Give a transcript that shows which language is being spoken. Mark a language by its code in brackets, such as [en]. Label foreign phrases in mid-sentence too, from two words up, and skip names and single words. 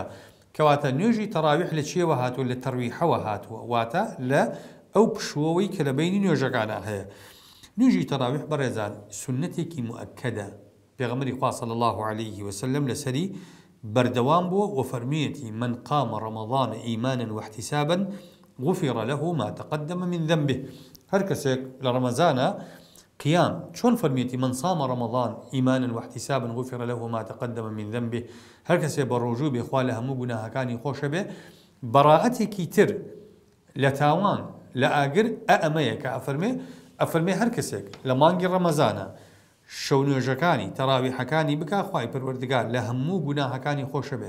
[ckb] کەواتە نوێژی تەراویح لە چیەوە هاتووە؟ لە تەرویحەوە هاتووە، واتە لە ئەو پشووەوەی کە لە بینی نوێژەکانە هەیە. نوێژی تەراویح بەڕێزان سنەتێکی مؤکەدە. پێغەمبەری خوا [ar] صلی الله عليه وسلم [ckb] لەسەری بەردەوام بووە و فەرمیەتی [ar] من قام رمضان إيمانا واحتسابا غفر له ما تقدم من ذنبه. [ckb] هەر کەسێک لە ڕەمەزانە قیام، چۆن فەرمیەتی [ar] من صام رمضان إيمانا واحتسابا غفر له ما تقدم من ذنبه، [ckb] هەر کەسێک بە ڕۆژوو بێ خوا لە هەموو گوناهەکانی خۆشە بێ، بەڕائەتێکی تر لە تاوان لە ئاگر ئەمەیە کە ئەفەرمێ هەر کەسێک لە مانگی ڕەمەزانە شەو نوێژەکانی تەراویحەکانی بکا، خوای پەروەردگار لە هەموو گوناهەکانی خۆشە بێ.